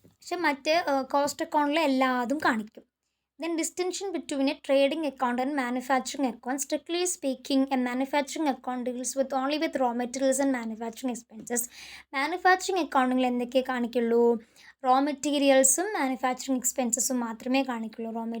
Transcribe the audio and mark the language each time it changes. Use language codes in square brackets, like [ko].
[ml] പക്ഷെ മറ്റേ കോസ്റ്റ് അക്കൗണ്ടിൽ എല്ലാതും കാണിക്കും. [en] Then distinction between a trading account and manufacturing account. Strictly speaking, a manufacturing account deals with only with raw materials and manufacturing expenses. [ml] Manufacturing accounting എന്തൊക്കെ കാണിക്കുള്ളൂ, raw materialsും manufacturing expensesും മാത്രമേ കാണിക്കുള്ളൂ.